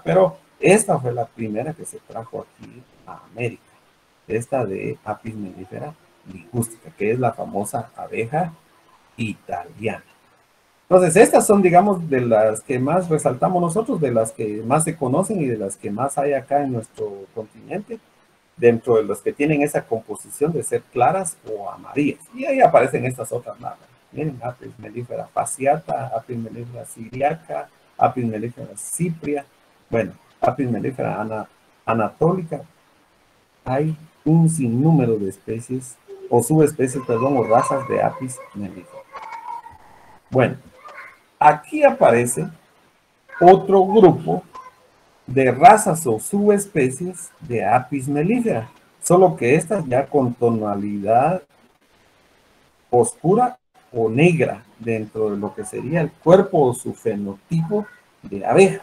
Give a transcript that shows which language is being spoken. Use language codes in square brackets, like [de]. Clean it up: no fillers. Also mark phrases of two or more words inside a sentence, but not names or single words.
[es] Pero esta fue la primera que se trajo aquí a América, esta de Apis mellifera ligustica, que es la famosa abeja italiana. Entonces, estas son, digamos, de las que más resaltamos nosotros, de las que más se conocen y de las que más hay acá en nuestro continente, dentro de los que tienen esa composición de ser claras o amarillas. Y ahí aparecen estas otras larvas. Miren, Apis mellifera fasciata, Apis mellifera siriaca, Apis mellifera cipria, bueno, Apis mellifera anatólica. Hay un sinnúmero de especies, o subespecies, perdón, o razas de Apis mellifera. Bueno, aquí aparece otro grupo de razas o subespecies de Apis mellifera, solo que estas ya con tonalidad oscura o negra dentro de lo que sería el cuerpo o su fenotipo de abeja.